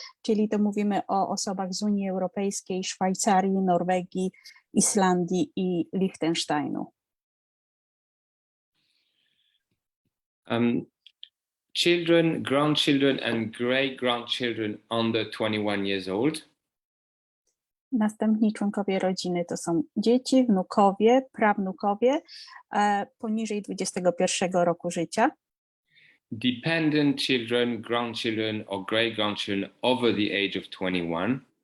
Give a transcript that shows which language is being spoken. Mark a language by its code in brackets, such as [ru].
[pl] Czyli to mówimy o osobach z Unii Europejskiej, Szwajcarii, Norwegii, Islandii i Liechtensteinu. [en] Children, grandchildren and great-grandchildren under 21 years old. [pl] Następni członkowie rodziny to są dzieci, wnukowie, prawnukowie poniżej 21 roku życia. [en] Dependent children, grandchildren or great-grandchildren over the age of 21.